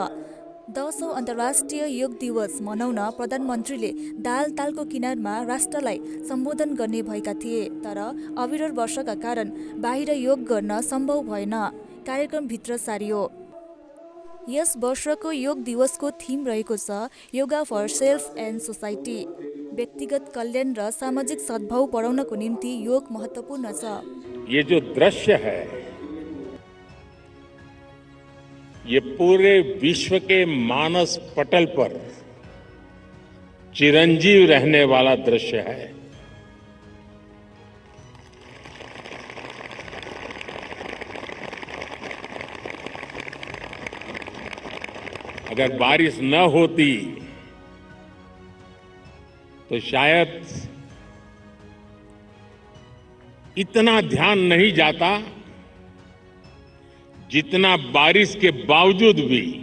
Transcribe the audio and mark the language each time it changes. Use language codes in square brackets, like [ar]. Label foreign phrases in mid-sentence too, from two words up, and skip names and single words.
[ne] 10औं अन्तर्राष्ट्रिय योग दिवस मनाउन प्रधानमन्त्रीले तालको किनारमा राष्ट्रलाई सम्बोधन गर्ने भएका थिए, तर अविरल वर्षाका कारण बाहिर योग गर्न सम्भव भएन। कार्यक्रमभित्र सारियो। यस वर्षको योग दिवसको थीम रहेको छ [en] yoga for self and society. [ne] व्यक्तिगत कल्याण र सामाजिक सद्भाव बढाउनको निम्ति योग महत्त्वपूर्ण छ। [hi] ये जो दृश्य है, ये पूरे विश्व के मानस पटल पर चिरंजीव रहने वाला दृश्य है। अगर बारिश न होती तो शायद इतना ध्यान नहीं जाता जितना बारिश के बावजूद भी।